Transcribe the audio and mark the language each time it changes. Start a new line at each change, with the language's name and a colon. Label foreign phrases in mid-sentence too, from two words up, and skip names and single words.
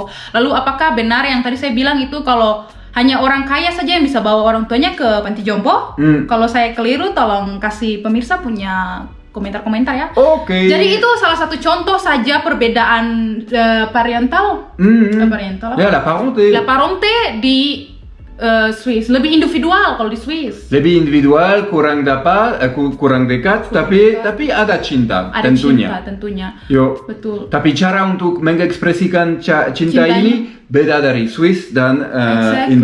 Indonesian: Lalu apakah benar yang tadi saya bilang itu kalau hanya orang kaya saja yang bisa bawa orang tuanya ke panti jompo? Kalau saya keliru, tolong kasih pemirsa punya komentar-komentar ya. Oke. Jadi itu salah satu contoh saja perbedaan parental. Parental. Ya,
French: la parenté. La parenté
Indonesian: di Swiss lebih individual kalau di Swiss. Lebih individual, kurang dekat, tapi ada cinta Ada tentunya. cinta tentunya. Yo. Betul. Tapi cara untuk mengekspresikan cinta Cintanya. ini beda dari Swiss dan Exactly.